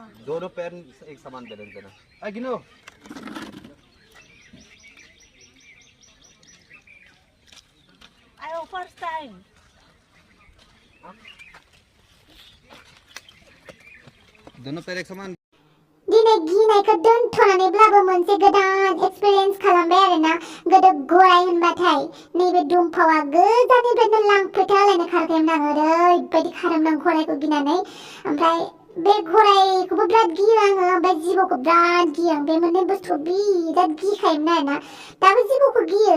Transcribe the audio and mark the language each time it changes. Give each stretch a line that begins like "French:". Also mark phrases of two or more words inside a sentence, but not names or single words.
Hindi: दोनों पैर एक समान बैलेंस देना गिनो
Bodo: आयो
English: first time
Hindi: दोनों पैर एक समान
Bodo: दिनै गिनायखौ दोनथ'नानैब्लाबो मोनसे गोदान एक्सपिरियेन्स खालामबाय आरोना गोदो गराय होनबाथाय नैबे दुमफावा गोजाननिफ्रायनो लांफैथालायनो खारखायोमोन आं ओरैबायदि खारोमोन आं गरायखौ गिनानै ओमफ्राय बे गरायखौबो बिराद गियो आङो ओमफ्राय जिबौखौ बिराद गियो आं बे मोननै बुस्थुखौ बिराद गिखायोमोन आरोना दाबो जिबौखौ गियो